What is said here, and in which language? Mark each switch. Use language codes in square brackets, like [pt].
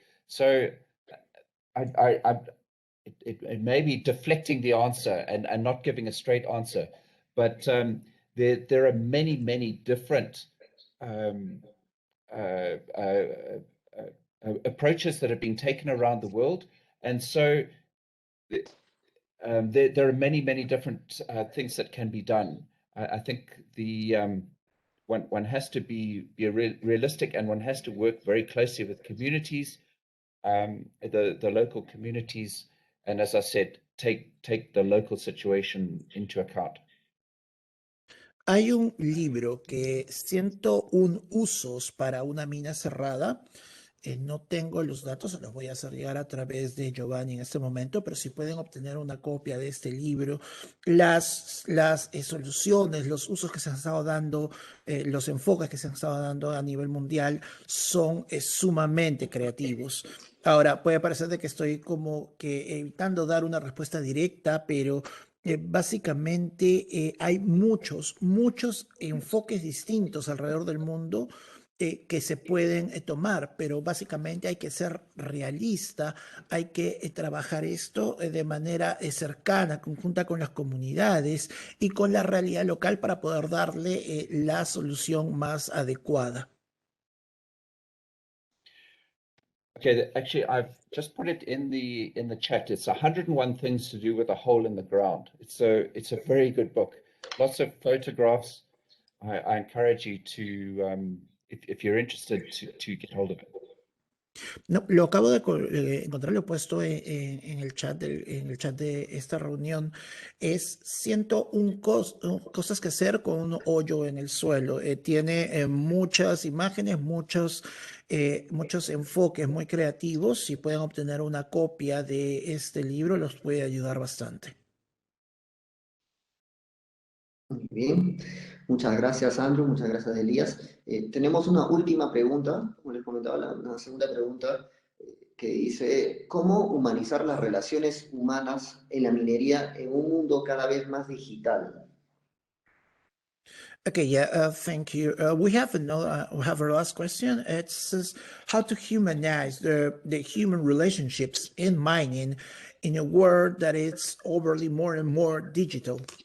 [en] So it may be deflecting the answer and not giving a straight answer, but there are many different um, uh, uh, approaches that have been taken around the world, and so there are many different things that can be done. I think the one has to be realistic, and one has to work very closely with communities, the local communities, and as I said, take the local situation into account. [es] Hay un libro que 101 usos para una mina cerrada. No tengo los datos, se los voy a hacer llegar a través de Giovanni en este momento, pero si pueden obtener una copia de este libro, las soluciones, los usos que se han estado dando, los enfoques que se han estado dando a nivel mundial son sumamente creativos. Ahora, puede parecer de que estoy como que evitando dar una respuesta directa, pero básicamente hay muchos enfoques distintos alrededor del mundo que se pueden tomar, pero básicamente hay que ser realista, hay que trabajar esto de manera cercana, conjunta con las comunidades y con la realidad local para poder darle la solución más adecuada. [en] Okay, actually, I've just put it in the chat. It's 101 things to do with a hole in the ground. It's a very good book. Lots of photographs. I encourage you to, if you're interested, to get hold of it. [es] No, lo acabo de encontrar, lo he puesto en el chat en el chat de esta reunión. Es 101 cosas que hacer con un hoyo en el suelo. Tiene muchas imágenes, muchos enfoques muy creativos. Si pueden obtener una copia de este libro, los puede ayudar bastante. Muy bien, muchas gracias Andrew, muchas gracias Elías. Tenemos una última pregunta, como les comentaba, una segunda pregunta que dice, ¿cómo humanizar las relaciones humanas en la minería en un mundo cada vez más digital? [en] Okay, yeah, thank you. We have we have our last question. It says how to humanize the human relationships in mining in a world that is overly more and more digital.